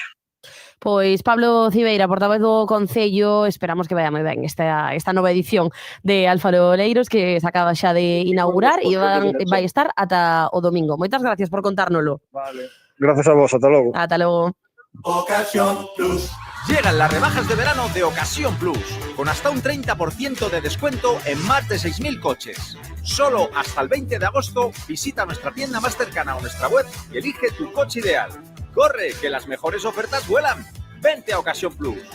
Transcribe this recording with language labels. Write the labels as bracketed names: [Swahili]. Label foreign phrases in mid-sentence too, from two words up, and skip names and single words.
[Galician] Pois Pablo Cibeira, portavoz do Concello, esperamos que vaya moi ben esta nova edición de Alfaroleiros que se acaba xa de inaugurar e vai estar ata o domingo. Moitas gracias por contárnoslo. Vale. Gracias a vos, ata logo. Ata logo. [Spanish] Ocasión Plus. Llegan las rebajas de verano de Ocasión Plus, con hasta un 30% de descuento en más de 6.000 coches. Solo hasta el 20 de agosto visita nuestra tienda más cercana o nuestra web y elige tu coche ideal. ¡Corre, que las mejores ofertas vuelan! Vente a Ocasión Plus.